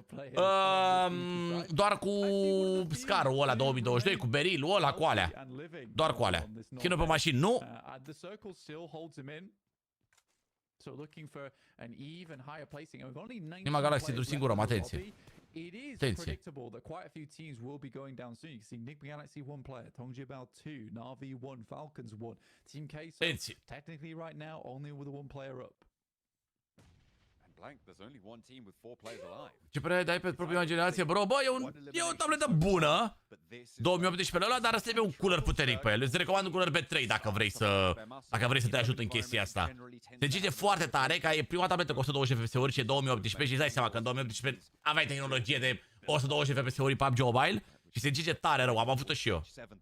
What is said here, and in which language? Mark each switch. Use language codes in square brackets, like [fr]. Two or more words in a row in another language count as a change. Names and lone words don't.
[ro] Doar cu Scarul ăla 2022, cu Berilul ăla, cu alea. Doar cu alea. Skin-uri pe mașini, nu? Nigma Galaxy doar singur om, atenție. [en] It is predictable that quite a few teams will be going down soon. You can see Nigma Galaxy 1 player, Tombolei 2, Na'Vi 1, Falcons 1, Team Queso technically right now only with a 1 player up. [ro] Ce părere ai pe propria generație, bro? Bă, e o tabletă bună, 2018 ăla, dar ăsta e un cooler puternic pe el. Îți recomand un cooler pe 3 dacă vrei să te ajut în chestia asta. Se zice foarte tare că e prima tabletă cu 120 FPS-uri și e 2018 și îți dai seama că în 2018 aveai tehnologie de 120 FPS-uri PUBG Mobile și se zice tare rău, am avut-o și eu.